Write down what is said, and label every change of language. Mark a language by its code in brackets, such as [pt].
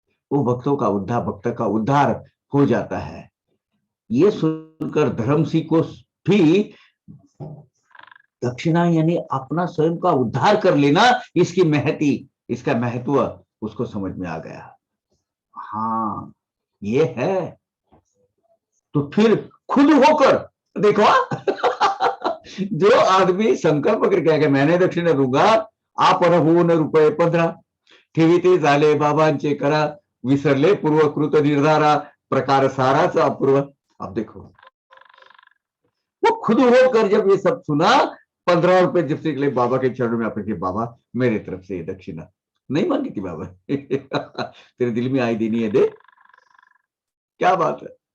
[hi] वो भक्त का उद्धार हो जाता है। ये सुनकर धर्मसी को भी दक्षिणा यानी अपना स्वयं का उद्धार कर लेना, इसकी महती, इसका महत्व उसको समझ में आ गया। हाँ ये है। तो फिर खुद होकर देखो जो आदमी संकल्प करके आएगा मैंने दक्षिणा दूंगा, [mr] आपण होऊन रुपये 15 ठेवीते झाले बाबांचे करा, विसरले पूर्वकृत निर्धारा, प्रकार साराचा अपूर्व। [hi] अब देखो वो खुद होकर जब ये सब सुना, 15 रुपए जब से निकले बाबा के चरणों में आपने, बाबा मेरे तरफ से ये दक्षिणा नहीं मांगी थी बाबा तेरे दिल में आई देनी है, दे। क्या बात है।